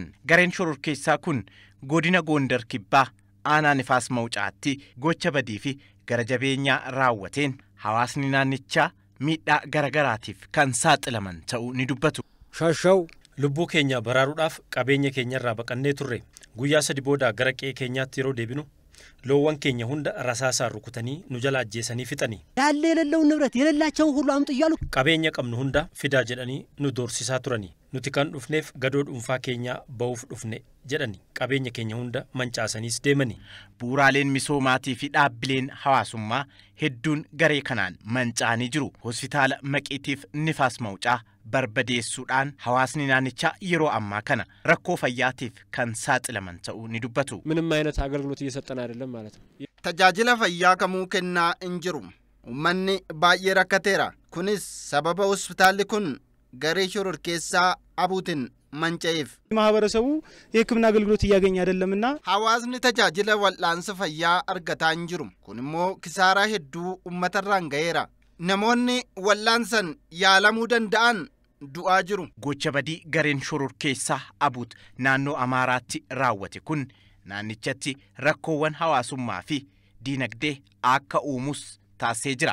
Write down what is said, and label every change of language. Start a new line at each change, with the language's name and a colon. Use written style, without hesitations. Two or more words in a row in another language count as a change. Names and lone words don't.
Oromo: Gareen shororkeessaa kun godina Gondar Kibbaa aanaa Nifaas Mawucaatti gocha badii fi gara jabeenyaa raawwateen hawaasni naannichaa miidhaa garagaraatiif kan saaxilaman ta'uu ni dubbatu. Shashaw lubbuu keenya baraaruudhaaf qabeenya keenya irraa baqannee turre. Guyyaa 3 booda gara qe'ee keenyaatti yeroo deebinu loowwan keenya hunda rasaasaan rukutanii nu jala ajjeesanii fixanii.
Amharic: ያለ የሌለው ንብረት የሌላቸውን ሁሉ አምጡ እያሉ
Oromo: qabeenya qabnu hunda fidaa jedhanii nu doorsisaa turanii. Nuti kan dhufneef gadoo dhuunfaa keenya ba'uuf dhufne jedhanii qabeenya keenya hunda mancaasaniis deemanii. Bu'uuraaleen misoomaatii fi dhaabbileen hawaasummaa hedduun garee kanaan mancaanii jiru. Hospitaala Maqiitiif Nifaas Mawucaa barbadeessuudhaan hawaasni naannichaa yeroo ammaa kana rakkoo fayyaatiif kan saaxilaman ta'uu ni dubbatu.
Amharic: ምንም አይነት አገልግሎት እየሰጠን አይደለም ማለት ነው.
Oromo: Tajaajila fayyaa kamuu kennaa hin jiru. Uummanni baay'ee rakkateera. Kunis sababa hospitaalli kun garee shororkeessaa Abuutiin manca'eef.
Amharic: ማህበረሰቡ የሕክምና አገልግሎት እያገኘ አይደለምና
Oromo: hawaasni tajaajila wal'aansa fayyaa argataa hin jiru. Kun immoo kisaaraa hedduu uummatarraan ga'eera. Namoonni wal'aansan yaalamuu danda'an du'aa jiru. Gocha badii gareen shororkeessaa Abuut naannoo Amaaraatti raawwate kun naannichatti rakkoowwan hawaasummaa fi diinagdee akka uumus taasisee jira.